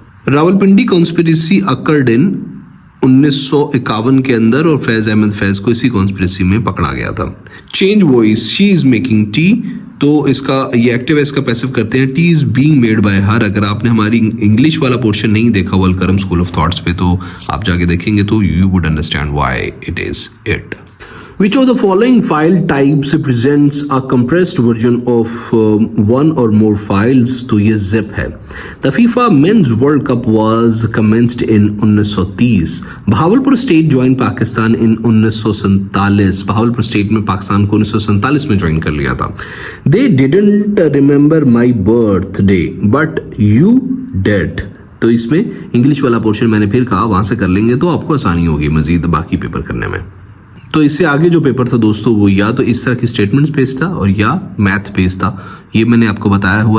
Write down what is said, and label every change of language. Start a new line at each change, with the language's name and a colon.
Urdu: Rawalpindi conspiracy occurred in 1951 کے اندر اور فیض احمد فیض کو اسی کانسپریسی میں پکڑا گیا تھا.
English: change voice she is making tea,
Urdu: تو اس کا یہ ایکٹیو ہے، اس کا پیسو کرتے ہیں.
English: Tea is being made by her.
Urdu: اگر آپ نے ہماری انگلش والا پورشن نہیں دیکھا ہوا الکرم اسکول آف تھاٹس پہ تو آپ جا کے دیکھیں گے تو
English: You would understand why it is it. Which of the following file types represents a compressed version of one or more files?
Urdu: تو یہ zip ہے.
English: The FIFA Men's World Cup was commenced in 1930. Bahawalpur state joined Pakistan in 1947.
Urdu: Bahawalpur state میں پاکستان کو 1947 میں join کر لیا تھا.
English: They didn't remember my birthday but you did.
Urdu: تو اس میں انگلش والا پورشن میں نے پھر کہا وہاں سے کر لیں گے تو آپ کو آسانی ہوگی مزید باقی پیپر کرنے میں. تو اس سے آگے جو پیپر تھا دوستو وہ یا تو اس طرح کی اسٹیٹمنٹس پیش تھا اور یا میتھ پیش تھا. یہ میں نے آپ کو بتایا ہوا ہے.